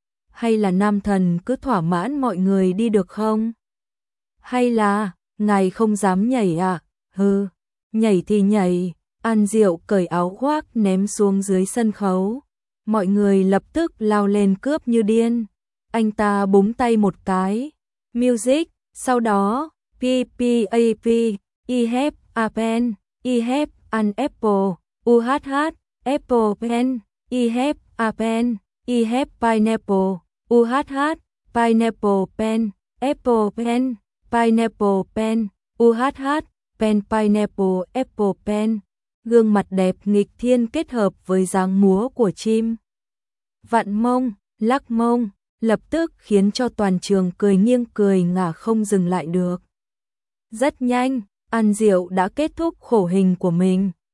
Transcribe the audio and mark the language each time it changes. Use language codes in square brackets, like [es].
[vi] Hay là nam thần cứ thỏa mãn mọi người đi được không? Hay là, ngài không dám nhảy à? Hừ, nhảy thì nhảy. An Diệu cởi áo khoác ném xuống dưới sân khấu. Mọi người lập tức lao lên cướp như điên. Anh ta búng tay một cái. [en] Music, [vi] sau đó, [en] PPAP, I have a pen, I have an apple, UHH, apple pen, I have a pen, I have pineapple, UHH, pineapple pen, apple pen, pineapple pen, UHH, pen pineapple apple pen. [vi] Gương mặt đẹp nghịch thiên kết hợp với dáng múa của chim. Vặn mông, lắc mông, lập tức khiến cho toàn trường cười nghiêng cười ngả không dừng lại được. Rất nhanh, An Diệu đã kết thúc khổ hình của mình.